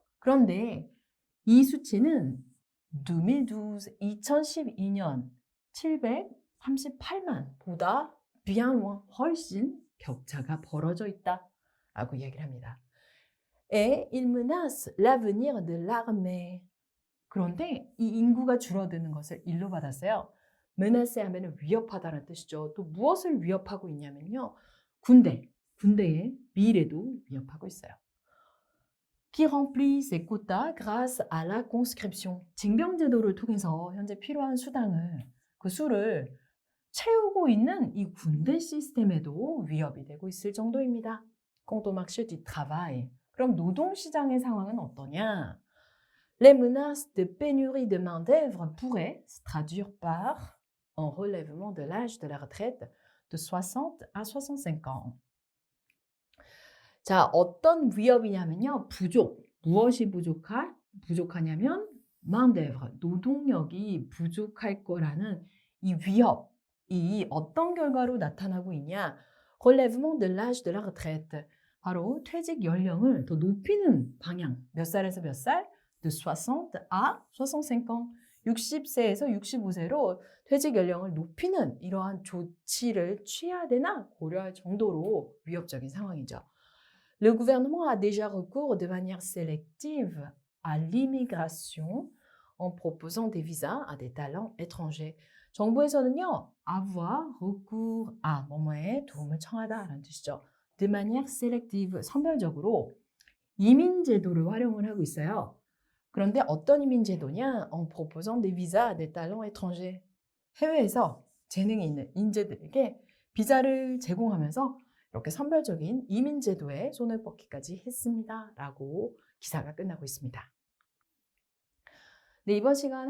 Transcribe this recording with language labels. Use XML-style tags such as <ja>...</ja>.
<ko>그런데 이 수치는 2012년 738만보다</ko> <fr>bien loin,</fr> <ko>훨씬 격차가 벌어져 있다라고 이야기를 합니다.</ko> <fr>Et il menace l'avenir de l'armée.</fr> <ko>그런데 이 인구가 줄어드는 것을 일로 받았어요. menace 하면 위협하다는 뜻이죠. 또 무엇을 위협하고 있냐면요. 군대의 미래도 위협하고 있어요.</ko> <fr>Qui remplit ses quotas grâce à la conscription.</fr> <ko>징병제도를 통해서 현재 필요한 수당을, 그 수를 채우고 있는 이 군대 시스템에도 위협이 되고 있을 정도입니다.</ko> <fr>Quant au marché du travail.</fr> <ko>그럼 노동시장의 상황은 어떠냐?</ko> <fr>Les menaces de pénurie de main-d'œuvre pourraient se traduire par un relèvement de l'âge de la retraite de 60 à 65 ans.</fr> <ko>자, 어떤 위협이냐면요. 무엇이 부족하냐면 main-d'œuvre, 노동력이 부족할 거라는 이 위협이 어떤 결과로 나타나고 있냐?</ko> <fr>relèvement de l'âge de la retraite.</fr> <ko>바로 퇴직 연령을 더 높이는 방향. 몇 살에서 몇 살?</ko> <fr>de 60 à 65 ans.</fr> <ko>60세에서 65세로 퇴직 연령을 높이는 이러한 조치를 취해야 되나 고려할 정도로 위협적인 상황이죠.</ko> <fr>Le gouvernement a déjà recours de manière sélective à l'immigration en proposant des visas à des talents étrangers.</fr> <ko>정부에서는요,</ko> <fr>avoir recours à</fr> <ko>뭐뭐에 도움을 청하다라는 뜻이죠.</ko> <fr>De manière sélective,</fr> <ko>선별적으로 이민 제도를 활용을 하고 있어요. 그런데 어떤 이민 제도냐?</ko> <fr>En proposant des visas à des talents étrangers.</fr> <ko>해외에서 재능이 있는 인재들에게 비자를 제공하면서 이렇게 선별적인 이민 제도에 손을 뻗기까지 했습니다. 라고 기사가 끝나고 있습니다. 네, 이번 시간 한국의 심각한 최저 출산율에 대해서 알아보았습니다.</ko>